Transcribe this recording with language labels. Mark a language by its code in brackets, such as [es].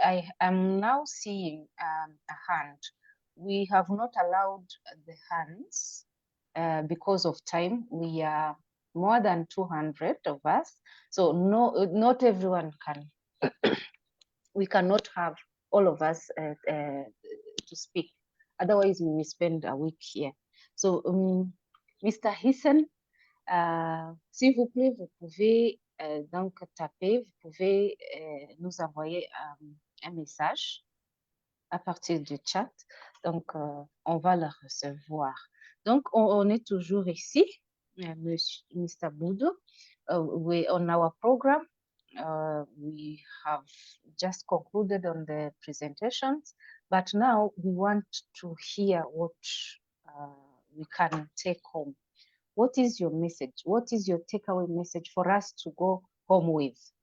[en] I am now seeing a hand. We have not allowed the hands because of time. We are more than 200 of us, so not everyone can. We cannot have all of us to speak. Otherwise, we will spend a week here. So, Mr. [fr] Hissen, s'il vous plaît, vous pouvez donc taper, vous pouvez nous envoyer un message à partir du chat. Donc, on va le recevoir. Donc, on est toujours ici, Mr. [en] Budo, on our program. We have just concluded on the presentations, but now we want to hear what we can take home. What is your message? What is your takeaway message for us to go home with?